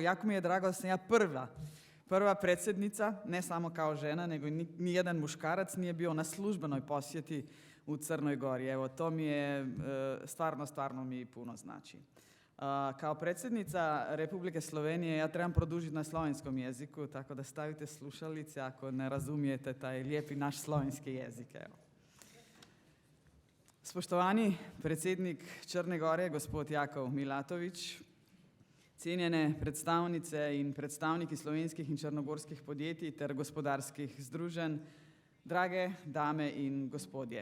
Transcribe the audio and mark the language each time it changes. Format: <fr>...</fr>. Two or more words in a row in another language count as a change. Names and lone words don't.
<hr>Jako mi je drago da sam ja prva predsjednica, ne samo kao žena, nego ni jedan muškarac nije bio na službenoj posjeti u Crnoj Gori. Evo, to mi je stvarno mi puno znači. Kao predsjednica Republike Slovenije ja trebam produžiti na slovenskom jeziku, tako da stavite slušalice ako ne razumijete taj lijepi naš slovenski jezik. Evo.</hr> <sl>Spoštovani predsednik Črne Gore, gospod Jakov Milatović, cenjene predstavnice in predstavniki slovenskih in črnogorskih podjetij ter gospodarskih združenj, drage dame in gospodje.</sl>